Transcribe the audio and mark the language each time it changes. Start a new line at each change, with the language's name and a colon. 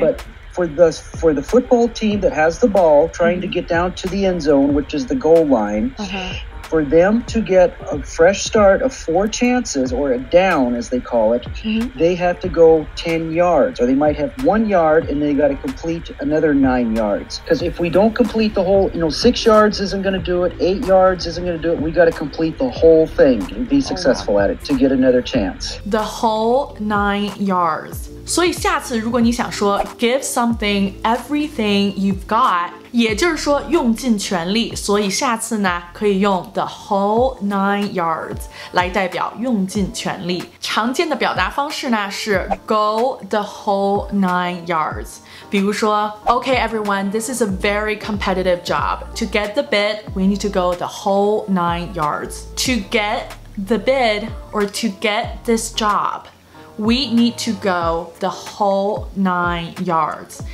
English: But for the football team that has the ball trying to get down to the end zone, which is the goal line, for them to get a fresh start of 4 chances, or a down as they call it, they have to go 10 yards, or they might have 1 yard and they got to complete another 9 yards. Because if we don't complete the whole, 6 yards isn't going to do it, 8 yards isn't going to do it, we got to complete the whole thing and be successful at it to get another chance. The whole 9 yards.
Chinese: 所以下次如果你想说
English: give something everything you've got，
Chinese: 也就是说用尽全力，所以下次呢可以用
English: the whole 9 yards
Chinese: 来代表用尽全力。常见的表达方式呢是
English: go the whole 9 yards。
Chinese: 比如说
English: Okay everyone, this is a very competitive job. To get the bid, we need to go the whole 9 yards. To get the bid or to get this job, we need to go the whole 9 yards.